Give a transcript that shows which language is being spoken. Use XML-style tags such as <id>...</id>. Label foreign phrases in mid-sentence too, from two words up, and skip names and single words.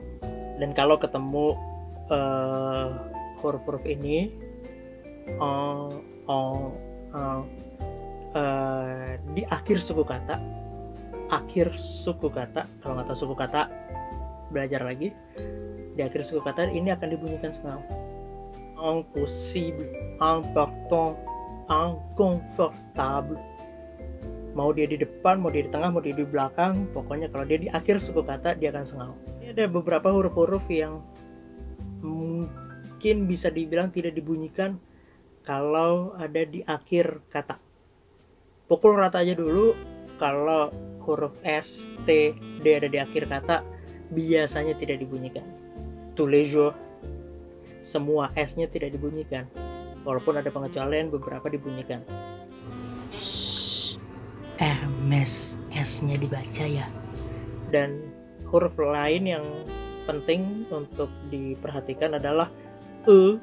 <id>Dan kalau ketemu huruf-huruf ini di akhir suku kata, kalau nggak tahu suku kata belajar lagi. Di akhir suku kata ini akan dibunyikan sengau.</id> <fr>Impossible, important, inconfortable.</fr> <id>Mau dia di depan, mau dia di tengah, mau dia di belakang, pokoknya kalau dia di akhir suku kata dia akan sengau. Ini ada beberapa huruf-huruf yang mungkin bisa dibilang tidak dibunyikan kalau ada di akhir kata. Pukul rata aja dulu, kalau huruf S, T, D ada di akhir kata biasanya tidak dibunyikan.</id> <fr>Tous les jours,</fr> <id>semua S-nya tidak dibunyikan. Walaupun ada pengecualian, beberapa dibunyikan. Hermes, S-nya dibaca ya. Dan huruf lain yang penting untuk diperhatikan adalah E.</id>